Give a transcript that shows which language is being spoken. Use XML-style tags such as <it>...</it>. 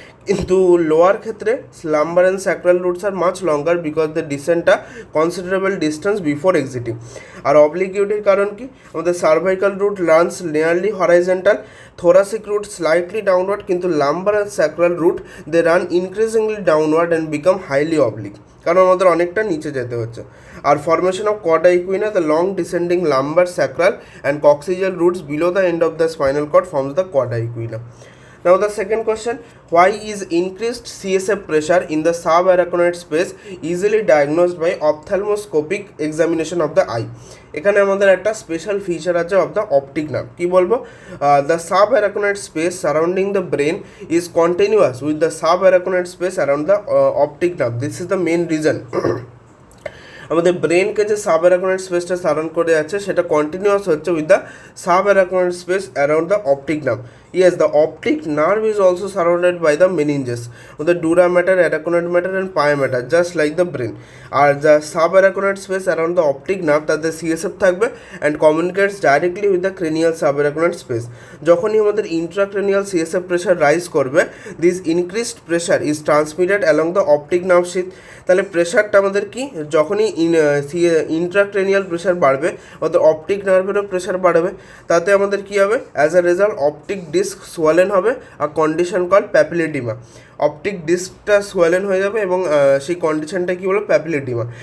<en>কিন্তু লোয়ার ক্ষেত্রে lumbar and sacral roots আর মাচ লঙ্গার বিকজ দ্য ডিসেন্টটা কনসিডারেবল ডিস্টেন্স বিফোর এক্সিটিং। আর অবলিকিউটির কারণ কি, আমাদের cervical root runs nearly horizontal, thoracic root slightly downward, কিন্তু lumbar and sacral root they run increasingly downward and become highly oblique,</en> <bn>কারণ আমাদের অনেকটা নিচে যেতে হচ্ছে।</bn> <en>আর formation of cauda equina, the long descending lumbar, sacral and coccygeal roots below the end of the spinal cord forms the chorda equina. Now the second question, why is increased CSF pressure in the subarachnoid space easily diagnosed by ophthalmoscopic examination of the eye? এখানে আমাদের একটা special feature আছে of the optic nerve. কী বলবো, the subarachnoid space surrounding the brain is continuous with the subarachnoid space around the optic nerve. This is the main reason.</en> <bn>আমাদের ব্রেনকে যে সাবঅ্যারাকনোয়েড স্পেসটা surround করে আছে সেটা কন্টিনিউয়াস হচ্ছে</bn> <en>With the subarachnoid space around the optic nerve. Yes, the optic nerve is also surrounded by the meninges, the dura mater, arachnoid matter and pia mater, just like the brain. আর the subarachnoid space around the optic nerve</en> <bn>তাতে CSF থাকবে</bn> <en>and communicates directly with the cranial subarachnoid space.</en> <bn>যখনই আমাদের</bn> <en>intracranial CSF pressure rise</en> <bn>করবে,</bn> <en>this increased pressure is transmitted along the optic nerve sheath.</en> <bn>তাহলে প্রেশারটা আমাদের কি, যখনই ইন্ট্রাক্রেনিয়াল প্রেশার বাড়বে অর্থাৎ অপটিক নার্ভেরও প্রেশার বাড়বে, তাতে আমাদের কি হবে,</bn> <en>as a result</en> <bn>optic disk সোয়েলেন হবে, আর কন্ডিশন কল প্যাপিলিডিমা। অপটিক ডিস্কটা সোয়েলেন হয়ে যাবে এবং সেই কন্ডিশনটা কী বলো, প্যাপিলিডিমা।</bn>